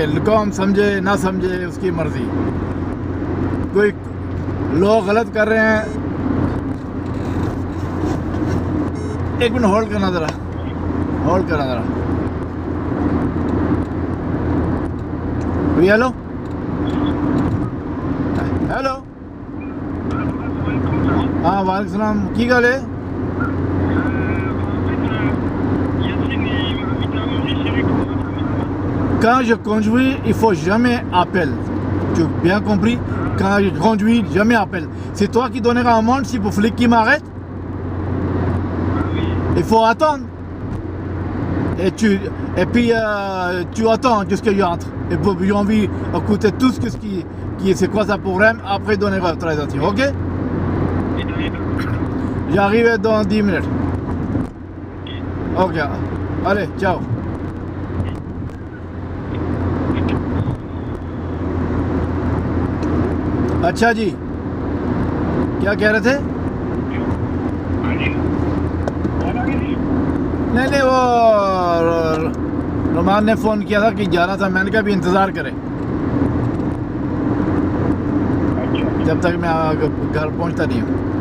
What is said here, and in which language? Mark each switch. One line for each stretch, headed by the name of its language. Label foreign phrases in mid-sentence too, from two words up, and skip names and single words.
Hindi: कौम समझे ना समझे उसकी मर्जी। कोई लोग गलत कर रहे हैं, एक मिनट होल्ड करना ज़रा, होल्ड करना ज़रा।
English: hello hello,
Punjabi: हाँ
Arabic: وعليكم السلام,
Punjabi: ਕੀ ਗੱਲ ਹੈ?
French: Quand je conduis, il faut jamais appel. Tu as bien compris? Quand je conduis, jamais appel. C'est toi qui donneras un amende si pour flic qui m'arrête? Il faut attendre. Et puis tu attends jusqu'à qu'il entre. Et puis j'ai envie d'écouter tout ce qui c'est quoi ça problème. Après donner votre attention, ok? J'arrive dans 10 minutes. Ok. Allez, ciao.
Hindi: अच्छा जी, क्या कह रहे थे? नहीं, वो रोमान ने फ़ोन किया था कि जाना था, मैंने कहा भी इंतज़ार करें जब तक मैं घर पहुंचता नहीं हूँ।